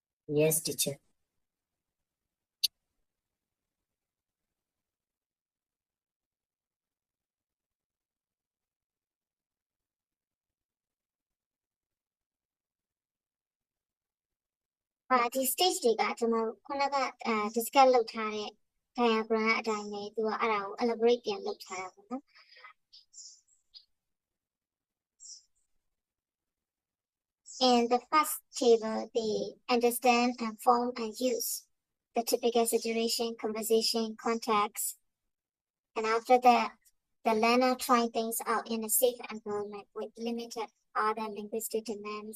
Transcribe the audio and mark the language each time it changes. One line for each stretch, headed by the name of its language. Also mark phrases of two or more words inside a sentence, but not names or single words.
English: Yes, teacher. This stage
Burmese: တွေကကျွန်တော်ခုနကdiscuss လုပ်ထားတဲ့ diagram အတိုင်းပဲသူကအဲ့ဒါကို elaborate ပြန်လုပ်ထားတာပေါ့နော်
English: In the first table, they understand and form and use the typical situation, conversation, context. And after that, the learner try things out in a safe environment with limited other linguistic demands.